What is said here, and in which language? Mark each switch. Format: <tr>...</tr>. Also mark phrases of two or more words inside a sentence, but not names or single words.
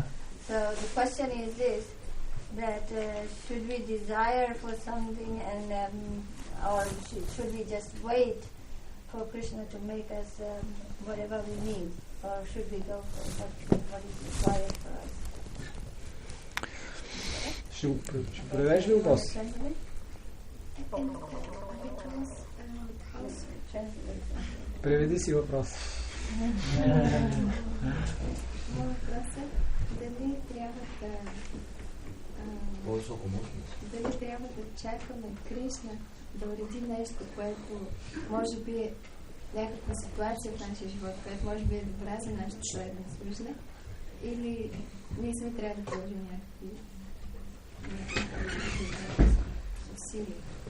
<en>So the question is this, that should we desire for something and or should we just wait for Krishna to make us whatever we need, or should we go for what is required for us?</en> <bg>Ще преведеш ли въпрос? Преведи си въпрос. Дали трябва да чакаме Кришна да уреди нещо, което може би е някаква ситуация в нашия живот, която може би е добра за нашата следна служба, или ние сме трябва да положим някакви усилия.</bg>